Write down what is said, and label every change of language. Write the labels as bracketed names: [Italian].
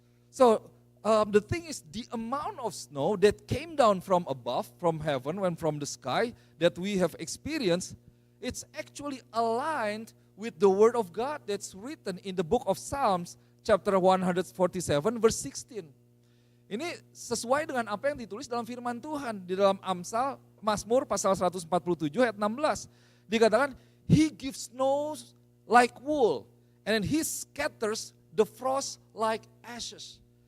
[English] So the thing is the amount of snow that came down from above, from heaven, when from the sky that we have experienced, it's actually aligned with the word of God that's written in the book of Psalms chapter 147 verse 16. [Indonesian] Ini sesuai dengan apa yang ditulis dalam firman Tuhan di dalam Mazmur pasal 147 ayat 16. Dikatakan, [English] He gives snows like wool, and then He scatters the frost like ashes.